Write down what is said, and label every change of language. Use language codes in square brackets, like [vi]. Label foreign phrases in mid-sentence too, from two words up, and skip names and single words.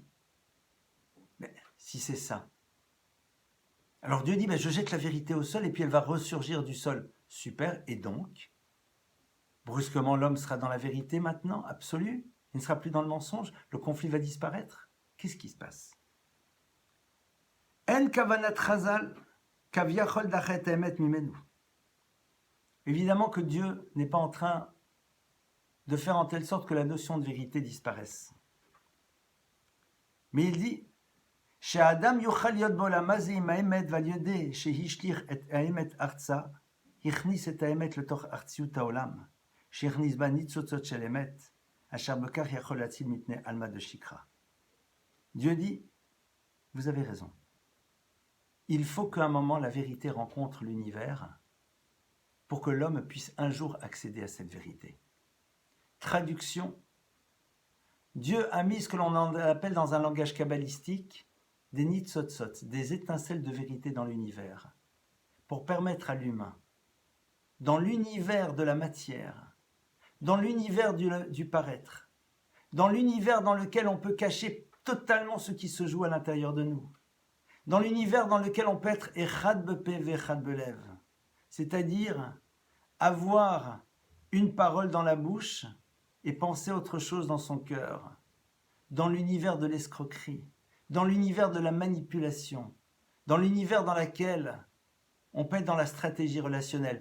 [fr] Mais si c'est ça, alors Dieu dit, ben, je jette la vérité au sol et puis elle va ressurgir du sol. Super, et donc, brusquement l'homme sera dans la vérité maintenant, absolue, il ne sera plus dans le mensonge, le conflit va disparaître. Qu'est-ce qui se passe ? [he] אין כוונת חז"ל, כביכול דחה אמת ממנו. [fr] Évidemment que Dieu n'est pas en train de faire en telle sorte que la notion de vérité disparaisse. Mais il dit, [he] שהאדם יוכל להיות בעולם הזה עם האמת ועל ידי שהשליך את האמת ארצה, הכניס את האמת לתוך ארציות העולם, שהכניס בה ניצוצות של אמת, אשר בכך יכול להציל מפני עלמא דשיקרא. [fr] Dieu dit, vous avez raison. Il faut qu'à un moment la vérité rencontre l'univers pour que l'homme puisse un jour accéder à cette vérité. Traduction, Dieu a mis ce que l'on appelle dans un langage kabbalistique des nitzotzot, des étincelles de vérité dans l'univers, pour permettre à l'humain, dans l'univers de la matière, dans l'univers du paraître, dans l'univers dans lequel on peut cacher totalement ce qui se joue à l'intérieur de nous, dans l'univers dans lequel on peut être [he] אחד בפה ואחד בלב, [fr] c'est-à-dire avoir une parole dans la bouche et penser autre chose dans son cœur, dans l'univers de l'escroquerie, dans l'univers de la manipulation, dans l'univers dans lequel on peut être dans la stratégie relationnelle.